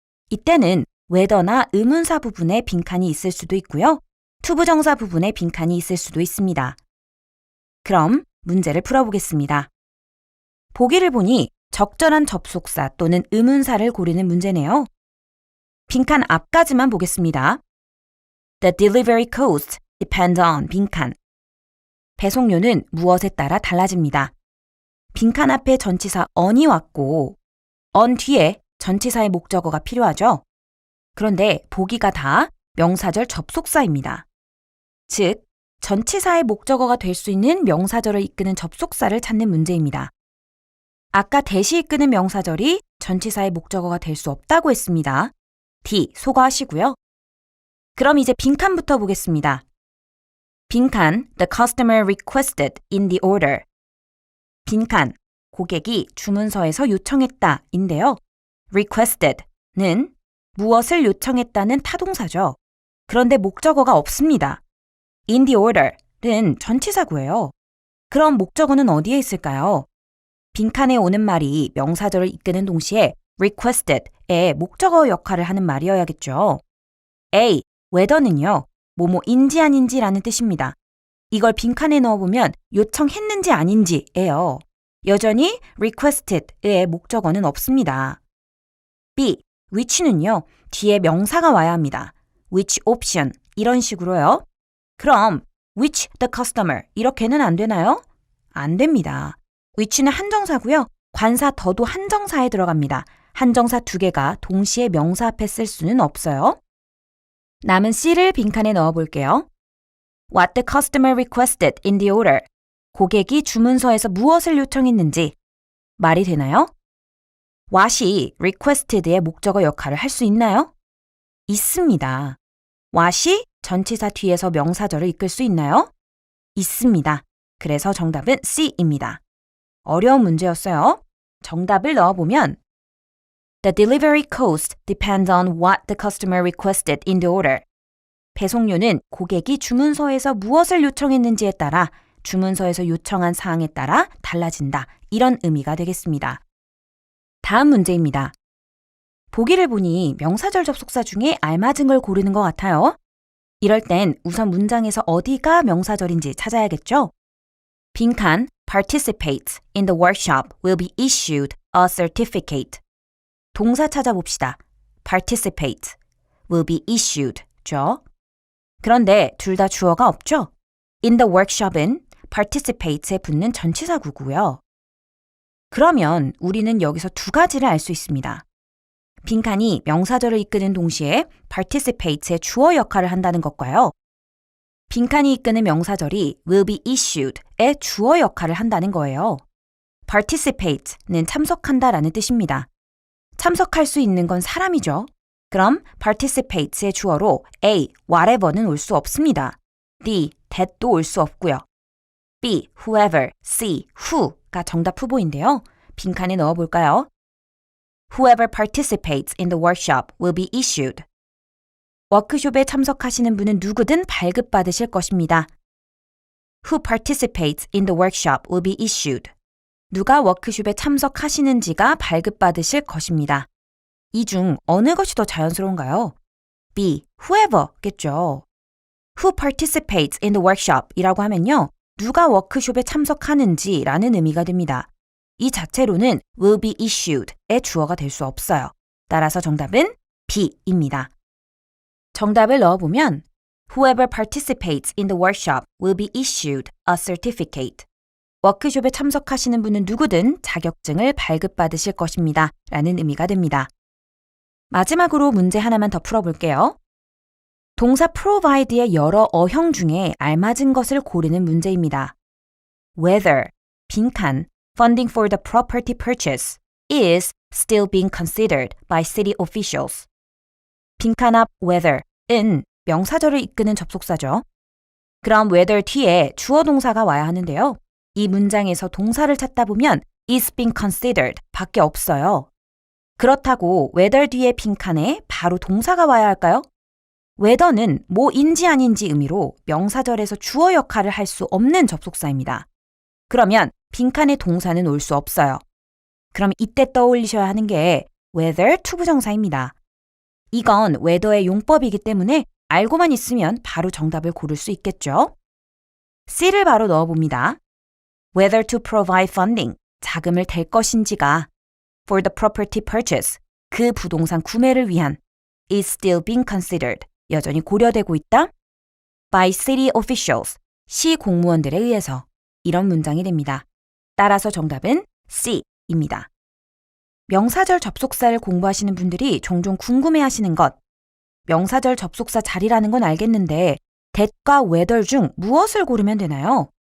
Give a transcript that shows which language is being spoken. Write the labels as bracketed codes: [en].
[ko] 이때는 whether나 의문사 부분에 빈칸이 있을 수도 있고요. 투부정사 부분에 빈칸이 있을 수도 있습니다. 그럼 문제를 풀어보겠습니다. 보기를 보니 적절한 접속사 또는 의문사를 고르는 문제네요. 빈칸 앞까지만 보겠습니다. [en] The delivery cost depends on [ko] 빈칸. 배송료는 무엇에 따라 달라집니다. 빈칸 앞에 전치사 on이 왔고 on 뒤에 전치사의 목적어가 필요하죠. 그런데 보기가 다 명사절 접속사입니다. 즉, 전치사의 목적어가 될 수 있는 명사절을 이끄는 접속사를 찾는 문제입니다. 아까 대시 이끄는 명사절이 전치사의 목적어가 될 수 없다고 했습니다. D, 소거하시고요. 그럼 이제 빈칸부터 보겠습니다. 빈칸, [en] the customer requested in the order. [ko] 빈칸, 고객이 주문서에서 요청했다 인데요. requested는 무엇을 요청했다는 타동사죠. 그런데 목적어가 없습니다. [en] in the order [ko] 는 전치사구예요. 그럼 목적어는 어디에 있을까요? 빈칸에 오는 말이 명사절을 이끄는 동시에 requested의 목적어 역할을 하는 말이어야겠죠. A, whether는요. 뭐뭐인지 아닌지라는 뜻입니다. 이걸 빈칸에 넣어보면 요청했는지 아닌지예요. 여전히 requested의 목적어는 없습니다. B, which는요. 뒤에 명사가 와야 합니다. [en] which option [ko] 이런 식으로요. 그럼 [en] which the customer [ko] 이렇게는 안 되나요? 안 됩니다. which는 한정사고요. 관사 더도 한정사에 들어갑니다. 한정사 2개가 동시에 명사 앞에 쓸 수는 없어요. 남은 C를 빈칸에 넣어볼게요. [en] What the customer requested in the order. [ko] 고객이 주문서에서 무엇을 요청했는지 말이 되나요? what이 requested의 목적어 역할을 할 수 있나요? 있습니다. what이 전치사 뒤에서 명사절을 이끌 수 있나요? 있습니다. 그래서 정답은 C입니다. 어려운 문제였어요. 정답을 넣어보면 [en] The delivery cost depends on what the customer requested in the order. [ko] 배송료는 고객이 주문서에서 무엇을 요청했는지에 따라 주문서에서 요청한 사항에 따라 달라진다. 이런 의미가 되겠습니다. 다음 문제입니다. 보기를 보니 명사절 접속사 중에 알맞은 걸 고르는 것 같아요. 이럴 땐 우선 문장에서 어디가 명사절인지 찾아야겠죠? 빈칸 [en] participates in the workshop will be issued a certificate. [ko] 동사 찾아봅시다. [en] participate will be issued 죠. [ko] 그런데 둘 다 주어가 없죠? [en] in the workshop [ko] 은 participates에 붙는 전치사 구고요. 그러면 우리는 여기서 두 가지를 알 수 있습니다. 빈칸이 명사절을 이끄는 동시에 participates의 주어 역할을 한다는 것과요. 빈칸이 이끄는 명사절이 [en] will be issued [ko] 의 주어 역할을 한다는 거예요. participate는 참석한다라는 뜻입니다. 참석할 수 있는 건 사람이죠. 그럼 participates의 주어로 A, whatever는 올 수 없습니다. D, that도 올 수 없고요. B, whoever, C, who가 정답 후보인데요. 빈칸에 넣어볼까요? [en] Whoever participates in the workshop will be issued. [ko] 워크숍에 참석하시는 분은 누구든 발급받으실 것입니다. [en] Who participates in the workshop will be issued. [ko] 누가 워크숍에 참석하시는지가 발급받으실 것입니다. 이 중 어느 것이 더 자연스러운가요? [en] B, whoever겠죠. Who participates in the workshop [ko] 이라고 하면요. 누가 워크숍에 참석하는지 라는 의미가 됩니다. 이 자체로는 [en] will be issued [ko] 의 주어가 될 수 없어요. 따라서 정답은 B입니다. 정답을 넣어보면 [en] Whoever participates in the workshop will be issued a certificate. [ko] 워크숍에 참석하시는 분은 누구든 자격증을 발급받으실 것입니다. 라는 의미가 됩니다. 마지막으로 문제 하나만 더 풀어볼게요. 동사 provide의 여러 어형 중에 알맞은 것을 고르는 문제입니다. [en] Whether, [ko] 빈칸, [en] funding for the property purchase is still being considered by city officials. [ko] 빈칸 앞 whether은 명사절을 이끄는 접속사죠. 그럼 whether 뒤에 주어 동사가 와야 하는데요. 이 문장에서 동사를 찾다 보면 [en] is being considered [ko] 밖에 없어요. 그렇다고 whether 뒤에 빈칸에 바로 동사가 와야 할까요? whether는 뭐인지 아닌지 의미로 명사절에서 주어 역할을 할 수 없는 접속사입니다. 그러면 빈칸에 동사는 올 수 없어요. 그럼 이때 떠올리셔야 하는 게 whether 투부정사입니다. 이건 whether의 용법이기 때문에 알고만 있으면 바로 정답을 고를 수 있겠죠. C를 바로 넣어봅니다. [en] Whether to provide funding, [ko] 자금을 댈 것인지가 [en] for the property purchase, [ko] 그 부동산 구매를 위한 [en] is still being considered, [ko] 여전히 고려되고 있다. [en] by city officials, [ko] 시 공무원들에 의해서 이런 문장이 됩니다. 따라서 정답은 C입니다. 명사절 접속사를 공부하시는 분들이 종종 궁금해하시는 것, 명사절 접속사 자리라는 건 알겠는데 that과 whether 중 무엇을 고르면 되나요?